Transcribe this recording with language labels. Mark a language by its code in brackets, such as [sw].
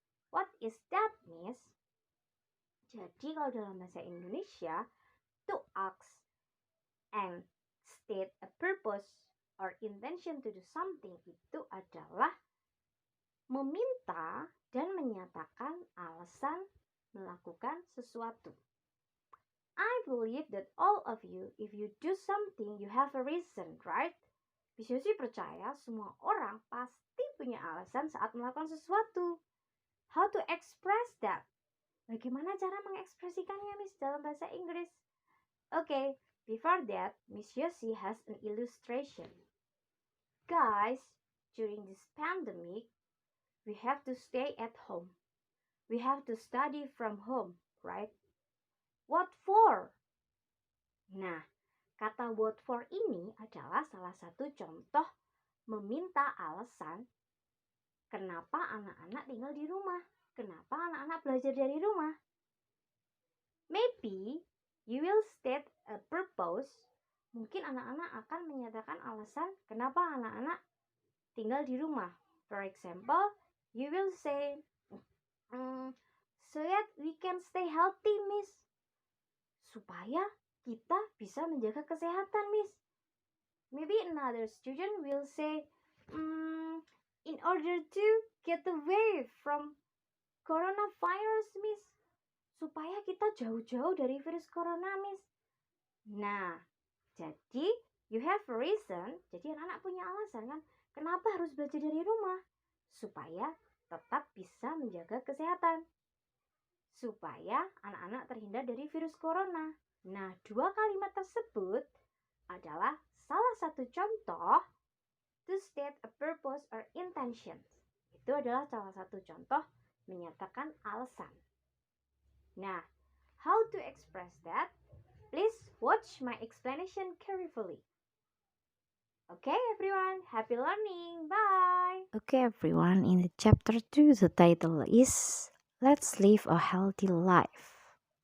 [en] What is that, Miss? [id] Jadi kalau dalam bahasa Indonesia, [en] to ask and state a purpose or intention to do something [id] itu adalah meminta dan menyatakan alasan melakukan sesuatu. [en] I believe that all of you, if you do something, you have a reason, right? [id] Bisusi percaya semua orang pasti punya alasan saat melakukan sesuatu. [en] How to express that? [id] Bagaimana cara mengekspresikannya, Miss, dalam bahasa Inggris? [en] Okay, before that, Miss Yosi has an illustration. Guys, during this pandemic, we have to stay at home. We have to study from home, right? What for? [id] Nah, kata what for ini adalah salah satu contoh meminta alasan kenapa anak-anak tinggal di rumah. Kenapa anak-anak belajar dari rumah? [en] Maybe you will state a purpose. [id] Mungkin anak-anak akan menyatakan alasan kenapa anak-anak tinggal di rumah. [en] For example, you will say, so that we can stay healthy, Miss. [id] Supaya kita bisa menjaga kesehatan, Miss. [en] Maybe another student will say, in order to get away from coronavirus, Miss. [id] Supaya kita jauh-jauh dari virus corona, Miss. Nah, jadi [en] you have a reason. [id] Jadi anak-anak punya alasan kan, kenapa harus belajar dari rumah? Supaya tetap bisa menjaga kesehatan. Supaya anak-anak terhindar dari virus corona. Nah, dua kalimat tersebut adalah salah satu contoh [en] to state a purpose or intention. [id] Itu adalah salah satu contoh menyatakan alasan. [en] Nah, how to express that? Please watch my explanation carefully. Okay, everyone, happy learning. Bye. Okay, everyone, in the chapter 2, the title is Let's Live a Healthy Life.